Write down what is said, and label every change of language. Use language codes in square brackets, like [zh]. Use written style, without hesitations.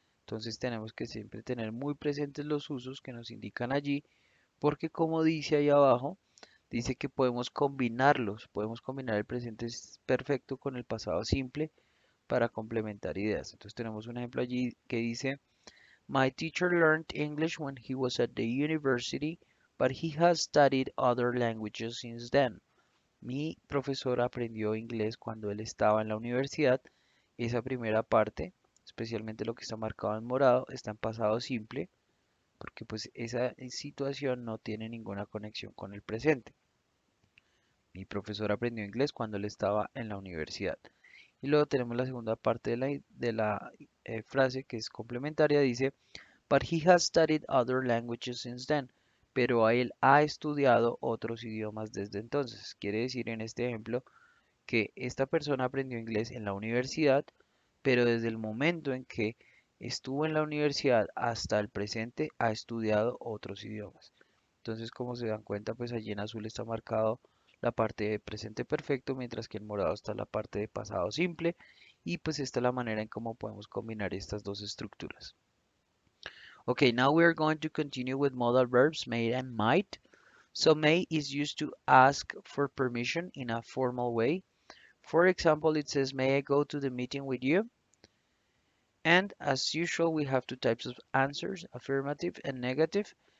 [es] Entonces tenemos que siempre tener muy presentes los usos que nos indican allí, porque como dice ahí abajo, dice que podemos combinar el presente perfecto con el pasado simple para complementar ideas. Entonces tenemos un ejemplo allí que dice, [en] My teacher learned English when he was at the university, but he has studied other languages since then. [es] Mi profesor aprendió inglés cuando él estaba en la universidad. Esa primera parte, especialmente lo que está marcado en morado, está en pasado simple, porque pues esa situación no tiene ninguna conexión con el presente. Mi profesor aprendió inglés cuando él estaba en la universidad. Y luego tenemos la segunda parte de la frase que es complementaria, dice, [en] but he has studied other languages since then. [es] Pero él ha estudiado otros idiomas desde entonces. Quiere decir en este ejemplo que esta persona aprendió inglés en la universidad, pero desde el momento en que estuvo en la universidad hasta el presente ha estudiado otros idiomas. Entonces, como se dan cuenta, pues allí en azul está marcado la parte de presente perfecto, mientras que en morado está la parte de pasado simple. Y pues esta es la manera en cómo podemos combinar estas dos estructuras. [en] Okay, now we are going to continue with modal verbs may and might. So may is used to ask for permission in a formal way. For example, it says, may I go to the meeting with you? And as usual, we have two types of answers, affirmative and negative.